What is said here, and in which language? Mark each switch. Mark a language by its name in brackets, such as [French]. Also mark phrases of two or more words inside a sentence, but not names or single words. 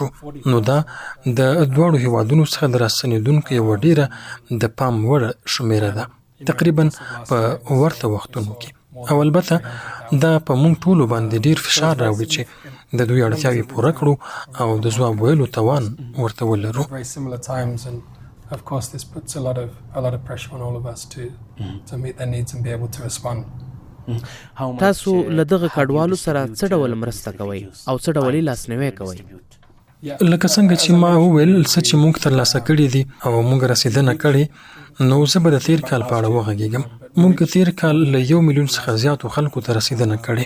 [Pashto] نو دا د دواړو هیوادونو څخه د راستنېدونکو یوه ډیره د پام وړ شمیره ده، تقریبا په ورته وختونو کې. او البته دا په موږ ټولو باندې ډیر فشار راوړي چې د دوی اړتیاوې پوره کړو او د ځواب ویلو توان ورته ولرو. [English] Of course, this puts a lot of pressure on all of us to meet their needs and be able to respond. [Pashto] تاسو له دغه کډوالو سره څه ډول مرسته کوئ او څه ډول لاسنیوی کوئ؟ لکه څنګه چې ما وویل، څه چې موږ ترلاسه کړي دي او موږ رسیدنه کړې، نو زه به د تیر کال په اړه وغږیږم. موږ تیر کال له 1 میلیون څخه زیاتو خلکو ته رسیدنه کړې.